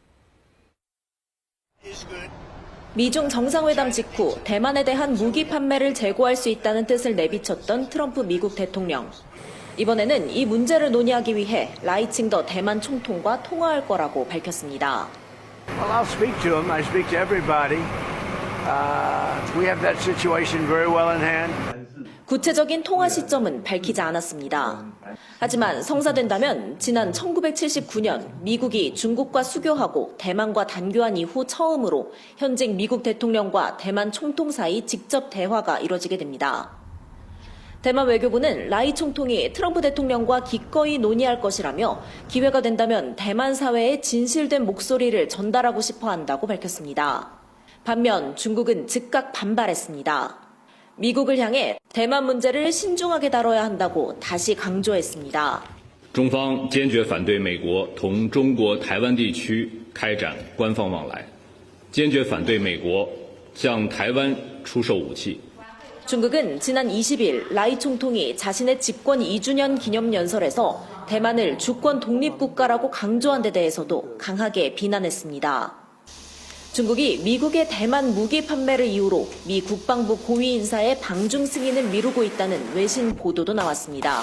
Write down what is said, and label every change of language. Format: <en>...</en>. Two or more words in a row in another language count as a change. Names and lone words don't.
<ko>미중 정상회담 직후 대만에 대한 무기 판매를 재고할 수 있다는 뜻을 내비쳤던 트럼프 미국 대통령. 이번에는 이 문제를 논의하기 위해 라이칭더 대만 총통과 통화할 거라고 밝혔습니다.</ko> <en>Well, I'll speak to him. I speak to everybody. We have that situation very well in hand.</en> <ko>구체적인 통화 시점은 밝히지 않았습니다. 하지만 성사된다면 지난 1979년 미국이 중국과 수교하고 대만과 단교한 이후 처음으로 현직 미국 대통령과 대만 총통 사이 직접 대화가 이뤄지게 됩니다. 대만 외교부는 라이 총통이 트럼프 대통령과 기꺼이 논의할 것이라며 기회가 된다면 대만 사회의 진실된 목소리를 전달하고 싶어 한다고 밝혔습니다. 반면 중국은 즉각 반발했습니다. 미국을 향해 대만 문제를 신중하게 다뤄야 한다고 다시 강조했습니다.</ko> <zh>中方坚决反对美国同中国台湾地区开展官方往来，坚决反对美国向台湾出售武器。</zh> <ko>중국은 지난 20일 라이 총통이 자신의 집권 2주년 기념연설에서 대만을 주권 독립국가라고 강조한 데 대해서도 강하게 비난했습니다. 중국이 미국의 대만 무기 판매를 이유로 미 국방부 고위 인사의 방중 승인을 미루고 있다는 외신 보도도 나왔습니다.</ko>